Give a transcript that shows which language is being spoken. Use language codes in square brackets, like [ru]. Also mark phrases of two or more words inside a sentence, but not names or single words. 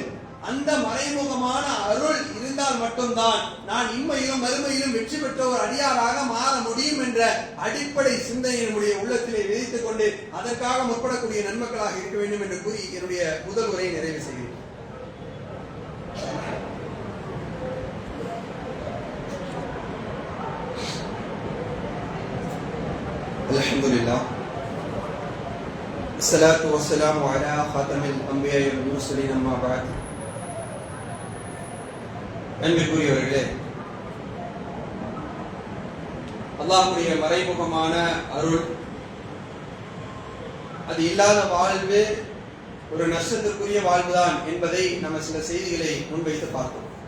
[ta] அந்த மறைமுகமான அருள் இருந்தால் மட்டும்தான் நான் இம்மையிலும் மறுமையிலும் வெற்றி பெற்ற ஒரு அடியாராக மாற முடியும் என்ற அடிப்படை சிந்தனை நம்முடைய உள்ளத்திலே விதித்துக் கொண்டு அதற்காக முற்படக்கூடிய நன்மக்களாக இருக்க வேண்டும் என்று கூறி என்னுடைய முதல் உரையை நிறைவு செய்கிறேன். அல்ஹம்துலில்லாஹ், [ar] الصلاة والسلام على خاتم الأنبياء والمرسلين أما بعد. [ta] அன்பிற்குரியவர்களே, அல்லாஹ்வுடைய மறைமுகமான அருள், அது இல்லாத வாழ்வு ஒரு நஷ்டத்திற்குரிய வாழ்வுதான் என்பதை நம்ம சில செய்திகளை முன்வைத்து பார்த்தோம்.